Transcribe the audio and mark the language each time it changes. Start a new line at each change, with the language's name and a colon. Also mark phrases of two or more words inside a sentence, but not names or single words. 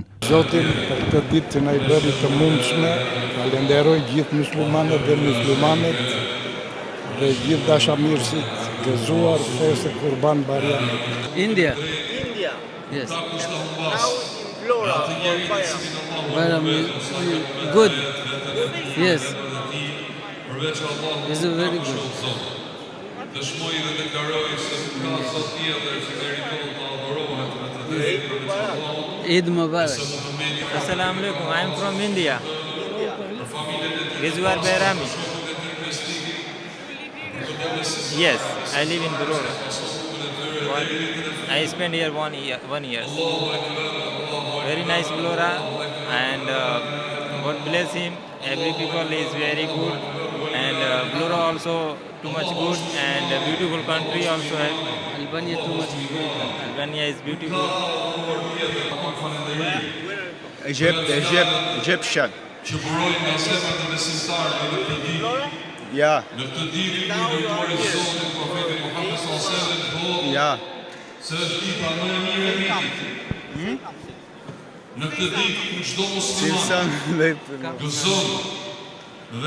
Albanian: Zotin për këtë ditë që na i bëri të mundshme, falenderoj gjithë muslimanët dhe muslimanet dhe gjithë dashamirësit gëzuar festë Kurban Bajramit.
English: India. Yes. Now in Vlora for Bajram. Bajram is good. Yes. It's very good.
Albanian: Dëshmoj dhe deklaroj se ka sot tjetër që meritohet të adhurohet me të drejtë për Allahut.
Arabic: عيد مبارك. السلام عليكم.
English: I am from India.
Albanian: Gëzuar Bajrami.
English: Yes, I live in Vlora. I spent here one year. Very nice Vlora, and God bless him. Every people is very good, and Vlora also too much good, and a beautiful country also. Albania too much good. Albania is beautiful. Egyptian.
Albanian: Që burojnë nga zemrat e besimtarëve në këtë ditë. Ja. Në këtë ditë kur dërguari i Zotit profeti Muhammed
Arabic: صلى الله عليه وسلم
Albanian: thotë Ja. se është dita më e mirë e vitit. në këtë ditë ku çdo musliman gëzon dhe